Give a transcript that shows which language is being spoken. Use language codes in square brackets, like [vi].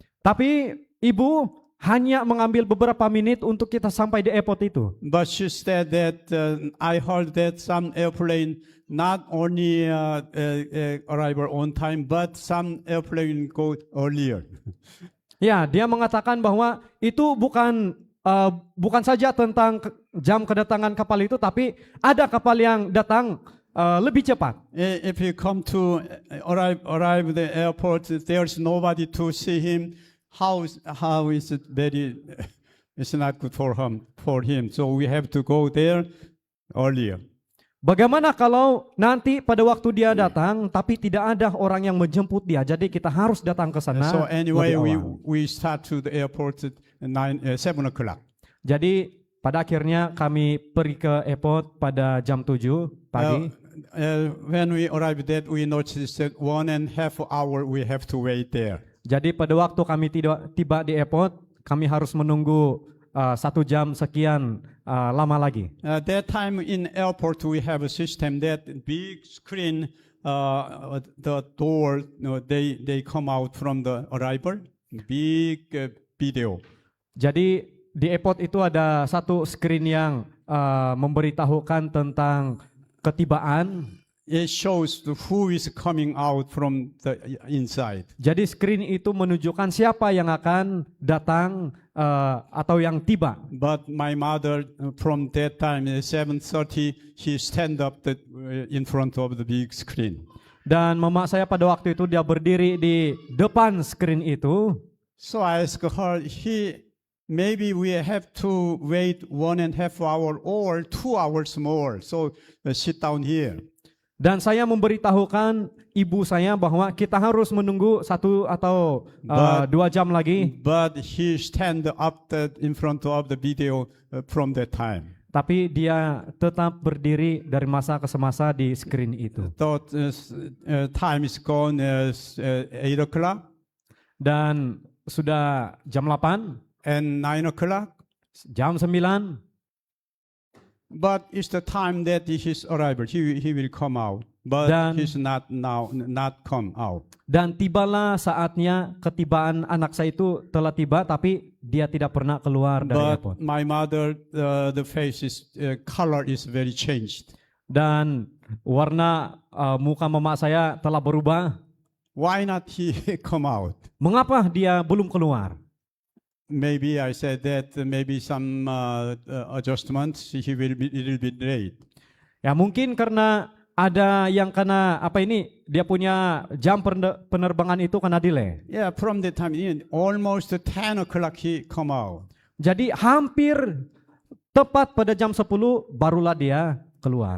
[ms] Tapi ibu hanya mengambil beberapa menit untuk kita sampai di airport itu. [en] But she said that I heard that some airplane not only arrive on time, but some airplane go earlier. [ms] Ya, dia mengatakan bahwa itu bukan saja tentang jam kedatangan kapal itu, tapi ada kapal yang datang lebih cepat. [en] If you come to arrive the airport, there's nobody to see him. How is it very? It's not good for him. So we have to go there earlier. [ms] Bagaimana kalau nanti pada waktu dia datang, tapi tidak ada orang yang menjemput dia, jadi kita harus datang ke sana. [en] So anyway, [ms] lebih awal. [en] we start to the airport at 7 o'clock. [ms] Jadi pada akhirnya kami pergi ke airport pada jam 7 pagi. [en] When we arrived there, we noticed that 1.5 hour we have to wait there. [ms] Jadi pada waktu kami tiba di airport, kami harus menunggu 1 jam sekian lama lagi. [en] That time in airport we have a system that big screen, the door, they come out from the arrival, big video. [ms] Jadi di airport itu ada satu screen yang memberitahukan tentang ketibaan. [en] It shows who is coming out from the inside. [ms] Jadi screen itu menunjukkan siapa yang akan datang atau yang tiba. [en] But my mother, from that time, 7:30, she stand up in front of the big screen. [ms] Dan mama saya pada waktu itu dia berdiri di depan screen itu. [en] So I asked her, maybe we have to wait 1.5 hour or 2 hours more. So sit down here. [ms] Dan saya memberitahukan ibu saya bahwa kita harus menunggu 1 atau 2 jam lagi. [en] But he stand up in front of the video from that time. [ms] Tapi dia tetap berdiri dari masa ke semasa di screen itu. [en] Thought time is gone 8 o'clock. [ms] Dan sudah jam 8. [en] And 9 o'clock. [ms] Jam 9. [en] But it's the time that his arrival. He will come out. But he's not come out. [ms] Dan tibalah saatnya ketibaan anak saya itu telah tiba, tapi dia tidak pernah keluar dari airport. [en] But my mother, the face is color is very changed. [ms] Dan warna muka mama saya telah berubah. [en] Why not he come out? [ms] Mengapa dia belum keluar? [en] Maybe I said that maybe some adjustments he will be a little bit late. [ms] Ya mungkin karena ada yang kena dia punya jam penerbangan itu kena delay. [en] Yeah, from the time almost 10 o'clock he come out. [ms] Jadi hampir tepat pada jam 10 barulah dia keluar.